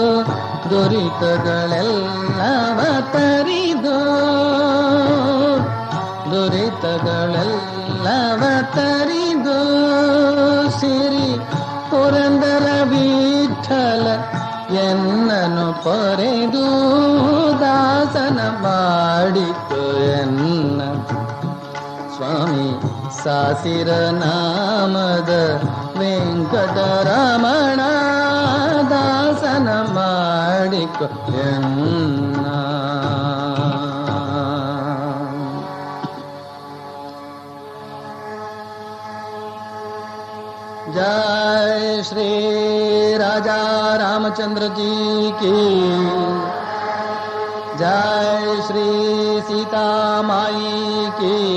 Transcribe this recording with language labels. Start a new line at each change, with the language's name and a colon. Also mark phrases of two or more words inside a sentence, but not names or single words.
Kannada: ದುರಿತಗಳೆಲ್ಲವ ತರಿದು ದುರಿತಗಳೆಲ್ಲವ ತರಿದು ಸಿರಿ ಪುರಂದರ ವಿಠಲ ಎನ್ನನು ಪೊರೆದು ದಾಸನ ಮಾಡಿಕೊಯನ್ನ ಸ್ವಾಮಿ ಸಾಸಿರ ನಾಮದ ವೆಂಕಟರಮಣ ದಾಸನ
Hindi: ಮಾಡಿಕೊಯನ್ನ जय श्री राजा रामचंद्र जी की जय श्री सीता माई की